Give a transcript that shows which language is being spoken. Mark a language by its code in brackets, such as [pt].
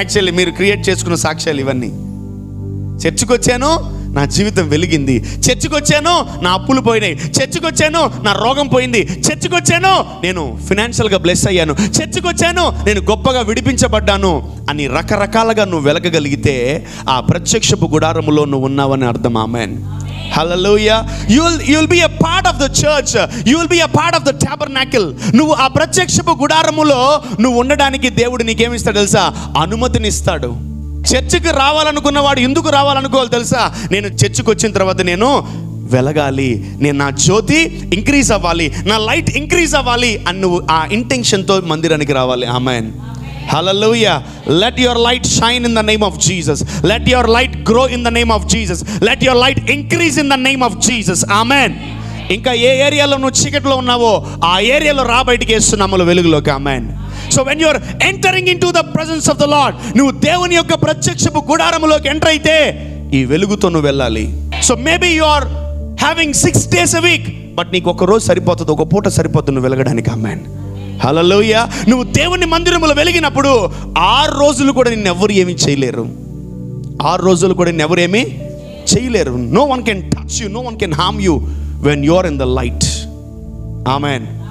[te] Actually మీరు create చేసుకున్న సాక్ష్యాలు ఇవన్నీ. చర్చికి వచ్చాను, నా జీవితం వెలిగింది, చర్చికి వచ్చాను, నా అప్పులు పోయినాయి, చర్చికి వచ్చాను, నా రోగం పోయింది, చర్చికి వచ్చాను, నేను ఫినాన్షియల్గా బ్లెస్ అయ్యాను, చర్చికి వచ్చాను, నేను గొప్పగా విడిపించబడ్డాను అని రకరకాలుగా నువ్వు వెలగగలిగితే ఆ ప్రత్యక్షపు గుడారములో నువ్వు ఉన్నావని అర్థం. Amen. Hallelujah. [en] You'll be a part of the church. You will be a part of the tabernacle. [te] నువ్వు ఆ ప్రత్యక్షపు గుడారములో నువ్వు ఉండడానికి దేవుడు నీకేమిస్తాడు తెలుసా? అనుమతినిస్తాడు. చర్చికి రావాలనుకున్నవాడు ఎందుకు రావాలనుకోవాలి తెలుసా? నేను చర్చికి వచ్చిన తర్వాత నేను వెలగాలి, నేను నా జ్యోతి ఇంక్రీజ్ అవ్వాలి, నా లైట్ ఇంక్రీజ్ అవ్వాలి అని నువ్వు ఆ ఇంటెన్షన్తో మందిరానికి రావాలి. ఆమేన్. Hallelujah. [en] Let your light shine in the name of Jesus. Let your light grow in the name of Jesus. Let your light increase in the name of Jesus. Amen. [te] ఇంకా ఏ ఏరియాలో నువ్వు చీకటిలో ఉన్నావో ఆ ఏరియాలో రా బయటికి వేస్తున్నాము వెలుగులోకి. ఆమేన్. [en] So when you are entering into the presence of the Lord, [te] నువ్వు దేవుని యొక్క ప్రత్యక్షపు గుడారములోకి ఎంటర్ అయితే ఈ వెలుగుతో నువ్వు వెళ్ళాలి. [en] So maybe you are having 6 days a week, [te] but నీకు ఒక రోజు సరిపోతుంది, ఒక పూట సరిపోతుంది నువ్వు వెలగడానికి. ఆమేన్. హల్లెలూయా. నువ్వు దేవుని మందిరములో వెలిగినప్పుడు 6 రోజులు కూడా నిన్ను ఎవరు ఏమీ చేయలేరు. 6 రోజులు కూడా నిన్ను ఎవరు ఏమీ చేయలేరు. [en] No one can touch you, no one can harm you when you are in the light. Amen.